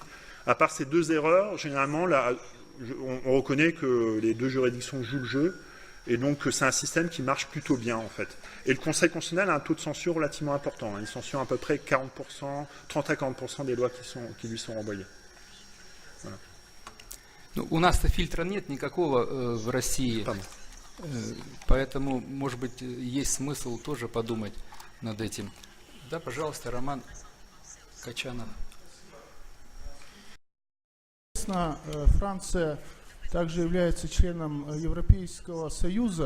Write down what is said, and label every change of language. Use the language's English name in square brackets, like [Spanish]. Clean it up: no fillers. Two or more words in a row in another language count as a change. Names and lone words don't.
[French] À part ces deux erreurs, généralement, on reconnaît que les deux juridictions jouent le jeu, et donc c'est un système qui marche plutôt bien, en fait. Et le Conseil constitutionnel a un taux de censure relativement important, hein. Il censure à peu près 40%, 30 à 40% des lois qui lui sont renvoyées. Voilà. [Russian] Ну, у нас-то фильтра нет никакого в России, поэтому, может быть, есть смысл тоже подумать над этим. Да, пожалуйста, Роман Качанов. Франция также является членом Европейского Союза.